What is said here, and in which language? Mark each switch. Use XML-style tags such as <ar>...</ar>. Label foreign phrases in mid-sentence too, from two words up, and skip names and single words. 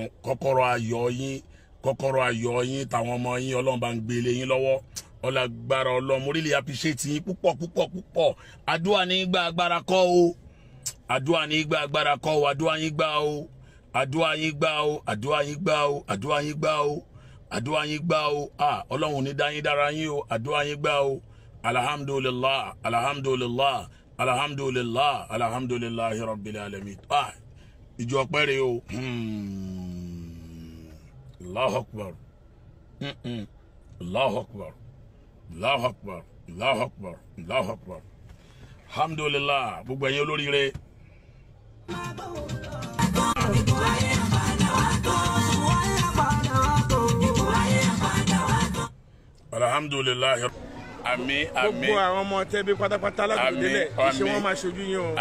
<yo>kọ́kọ́rọ́ ayọ̀ yín tàwọn ọmọ yín Ọlọ́run bá ń gbé lé yín lọ́wọ́ ọlágbára Ọlọ́run mo</yo> <en>really appreciate</en> <yo>yín púpọ̀ àdúrà ní gba agbára kọ́ o àdúrà ní gba agbára kọ́ o àdúrà yín gbà o àdúrà yín gbà o àdúrà yín gbà o àdúrà yín gbà o àdúrà yín gbà o Ọlọ́run ní dá yín dára yín o àdúrà yín gbà o</yo> <ar>الحمد لله الحمد لله الحمد لله الحمد لله رب العالمين</ar> <yo>ìjọ ọpẹ́ rẹ̀ o</yo> <ar>الله أكبر الله أكبر الله أكبر الله أكبر الله أكبر الحمد لله</ar> <yo>gbogbo ẹ̀yin olóríire. alhamdulillah àmín gbogbo àwọn ọmọ tẹbi pátápátá lágbèdélẹ iṣẹ́ wọn máa ṣojú yín o</yo>